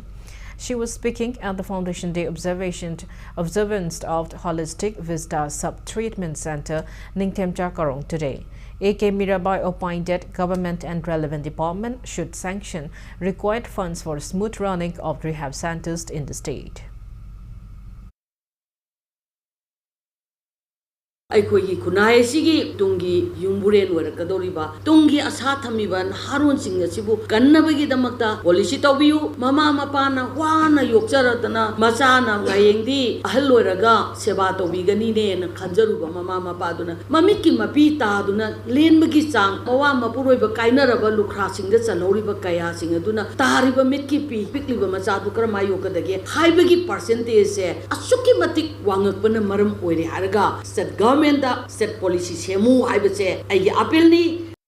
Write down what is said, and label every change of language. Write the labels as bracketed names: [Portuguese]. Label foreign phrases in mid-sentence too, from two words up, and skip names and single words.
[English] She was speaking at the Foundation Day observance of the Holistic Vista Sub-Treatment Center, Ningthemcha Karong today. A.K. Mirabai opined that government and relevant department should sanction required funds for smooth running of rehab centers in the state. [Manipuri] ꯑꯩꯈꯣꯏꯒꯤ ꯈꯨꯟꯅꯥꯏ ꯑꯁꯤꯒꯤ ꯇꯨꯡꯒꯤ ꯌꯨꯝꯕꯨꯔꯦꯟ ꯑꯣꯏꯔꯛꯀꯗꯧꯔꯤꯕ ꯇꯨꯡꯒꯤ ꯑꯁꯥ ꯊꯝꯃꯤꯕ ꯅꯍꯥꯔꯣꯟꯁꯤꯡ ꯑꯁꯤꯕꯨ ꯀꯟꯅꯕꯒꯤꯗꯃꯛꯇ ꯄꯣꯂꯤꯁꯤ ꯇꯧꯕꯤꯌꯨ ꯃꯃꯥ ꯃꯄꯥꯅ ꯋꯥꯅ ꯌꯣꯛꯆꯔꯗꯅ ꯃꯆꯥꯅ ꯍꯌꯦꯡꯗꯤ ꯑꯍꯜ ꯑꯣꯏꯔꯒ ꯁꯦꯕꯥ ꯇꯧꯕꯤꯒꯅꯤꯅꯦꯅ ꯈꯟꯖꯔꯨꯕ ꯃꯃꯥ ꯃꯄꯥꯗꯨꯅ ꯃꯃꯤꯠꯀꯤ ꯃꯄꯤ ꯇꯥꯗꯨꯅ ꯂꯦꯟꯕꯒꯤ ꯆꯥꯡ ꯃꯋꯥ ꯃꯄꯨꯔꯣꯏꯕ ꯀꯥꯏꯅꯔꯕ ꯂꯨꯈ꯭ꯔꯥꯁꯤꯡꯗ ꯆꯜꯍꯧꯔꯤꯕ ꯀꯌꯥꯁꯤꯡ ꯑꯗꯨꯅ ꯇꯥꯔꯤꯕ ꯃꯤꯠꯀꯤ ꯄꯤ ꯄꯤꯛꯂꯤꯕ ꯃꯆꯥꯗꯨ ꯀꯔꯝꯍꯥꯏ ꯌꯣꯛꯀꯗꯒꯦ ꯍꯥꯏꯕꯒꯤ ꯄꯥꯔꯁꯦꯟꯇꯦꯖꯁꯦ ꯑꯁꯨꯛꯀꯤ ꯃꯇꯤꯛ ꯋꯥꯡꯉꯛꯄꯅ ꯃꯔꯝ ꯑꯣꯏꯔꯦ ꯍꯥꯏꯔꯒ [English] state policy [Manipuri] semu haibase aigi appeal ni.